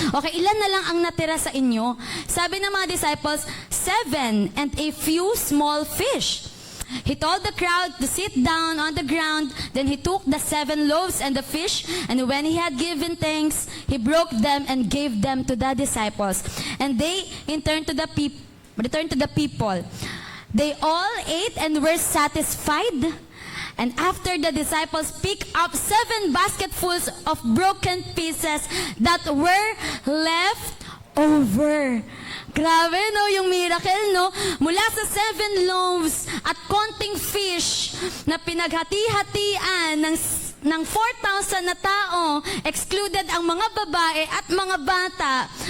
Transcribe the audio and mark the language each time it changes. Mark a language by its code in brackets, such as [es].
[tl] Okay, ilan na lang ang natira sa inyo? Sabi ng mga disciples, [en] 7 and a few small fish. He told the crowd to sit down on the ground. Then he took the 7 loaves and the fish, and when he had given thanks, he broke them and gave them to the disciples. And they returned to the people. They all ate and were satisfied. And after the disciples picked up 7 basketfuls of broken pieces that were left over. [tl] Grabe, no? Yung miracle, no? Mula sa 7 loaves at konting fish na pinaghati-hatian ng 4,000 na tao, excluded ang mga babae at mga bata.